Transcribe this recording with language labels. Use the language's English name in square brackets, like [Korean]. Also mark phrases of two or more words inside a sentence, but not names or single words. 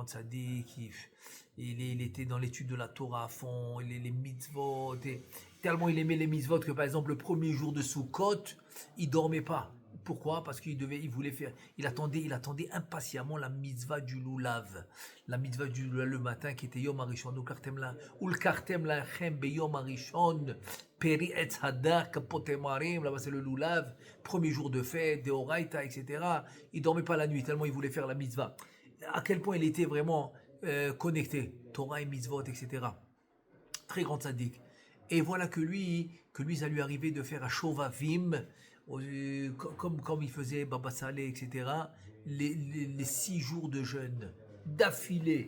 [French] Il était dans l'étude de la Torah à fond, les mitzvot. Tellement il aimait les mitzvot que par exemple le premier jour de Sukkot, il dormait pas. Pourquoi? Parce il voulait faire, il attendait impatiemment la mitzvah du loulav. La mitzvah du loulav le matin qui était [Hebrew] יום הראשון, [French] ou le [Hebrew] קרתם לכם ביום הראשון, פרי עץ הדר כפותמרים, [French] là-bas c'est le loulav, premier jour de fête, deoraita, etc. Il dormait pas la nuit tellement il voulait faire la mitzvah. À quel point il était vraiment connecté, Torah et mitzvot, etc. Très grand tzaddik. Et voilà que lui, ça lui arrivait de faire à Shovavim, comme il faisait Baba Saleh, etc., les 6 jours de jeûne d'affilée.